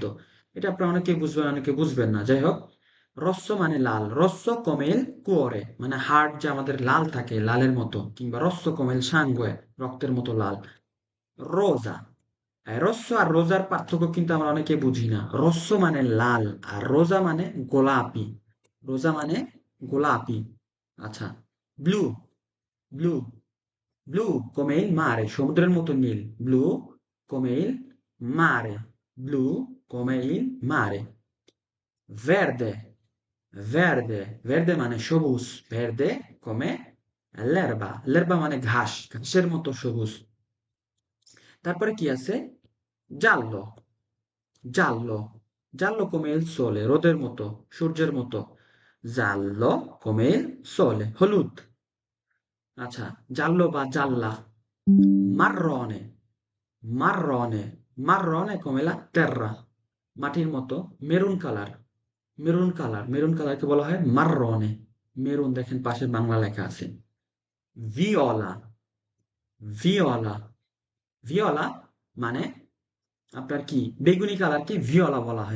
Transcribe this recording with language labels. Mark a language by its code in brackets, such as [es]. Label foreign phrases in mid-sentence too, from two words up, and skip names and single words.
[bn] এটা আপনারা অনেকে বুঝবেন, অনেকে বুঝবেন না, যাই হোক। রস্য মানে লাল, [it] rosso come il cuore [bn] মানে হার্ট যে আমাদের লাল থাকে লালের মতো, কিংবা [it] rosso come il sangue [bn] রক্তের মতো লাল। রোজা, রস্য আর রোজার পার্থক্য কিন্তু আমরা অনেকে বুঝি না। রস্য মানে লাল, আর রোজা মানে গোলাপি। [it] রোজা [bn] মানে গোলাপি। আচ্ছা, [it] blu, blu, blu come il mare, [bn] সমুদ্রের মতো নীল। [it] blu come il mare, blu come il mare. verde, verde, verde [bn] মানে সবুজ। [it] verde come l'erba, l'erba [bn] মানে ঘাস, ঘাসের মতো সবুজ। তারপরে কি আছে, [it] giallo, giallo, giallo come il sole, [bn] রোদের মতো, সূর্যের মতো। [it] giallo come il sole, [bn] হলুদ। আচ্ছা, [it] জাল্লো বা জাল্লা। marrone, marrone, marrone come la terra, [bn] মাটির মতো। [en] maroon colour, maroon colour, [bn] মেরুন কালারকে বলা হয় মাররনে। মেরুন দেখেন পাশে বাংলা লেখা আছে। [it] viola, viola, viola [bn] মানে আপনার কি বেগুনি কালারকে ভিওলা বলা হয়।